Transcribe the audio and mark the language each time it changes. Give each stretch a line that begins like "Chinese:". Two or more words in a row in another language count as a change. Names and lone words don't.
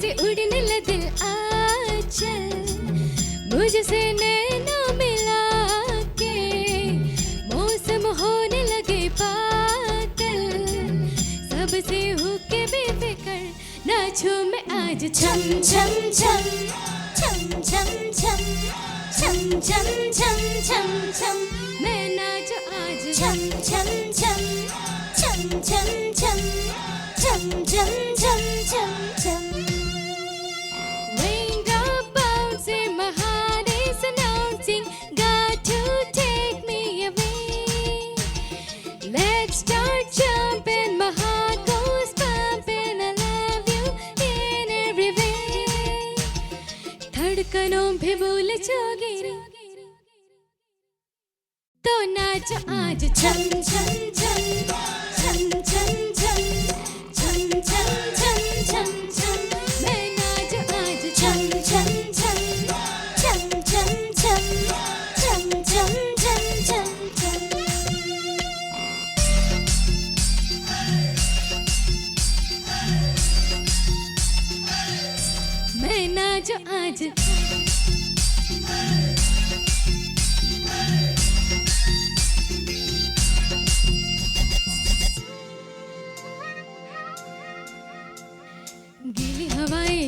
Hindi: से उड़ने लगे आंचल मुझसे नैना मिला के मौसम होने लगे पागल सबसे होके बेफिक्र नाचूं मैं आज छम छम छम छम छम छम छम छम छम छम छम मैं नाचूं आज छम छम छम छम छम छम छम छम छम छम छम
English: Raindrop bouncing, my heart is announcing, got to take me away. Let's start jumping, my heart goes pumping, I love you in every way.
Hindi: धड़कनों पे भूल जाओगे तो नाच आज छम छम छम छम छम छम छम छम छम छम छम मैं नाच आज छम छम छम छम छम छम छम छम छम छम छम मैं नाच आज गीली हवाएं